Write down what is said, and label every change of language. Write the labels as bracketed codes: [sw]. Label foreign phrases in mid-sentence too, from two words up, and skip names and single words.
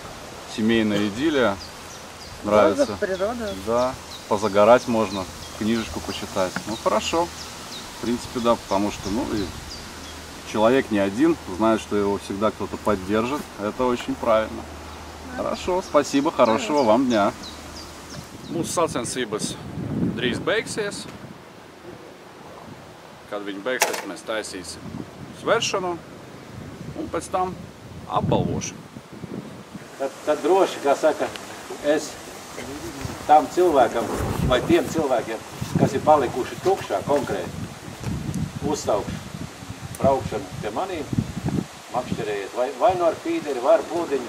[ru] Семейная идиллия. Нравится. Воздух, природа. Да. Позагорать можно, книжечку почитать. Ну хорошо. В принципе, да, потому что, ну, и человек не один, знает, что его всегда кто-то поддержит. Это очень правильно. Да. Хорошо, спасибо, хорошего вам дня. [lv] Mūsu sacensības drīz beigsies. Kad viņi beigsies, mēs taisīsim svēršanu un pēc tam apbalvošanu. Tad droši, kā saka, es tam cilvēkam vai tiem cilvēkiem, kas ir palikuši tukšā konkrēti, uzsaukšu braukšanu pie manīm, makšķerējiet vai no ar fīderi, vai ar pūdiņu.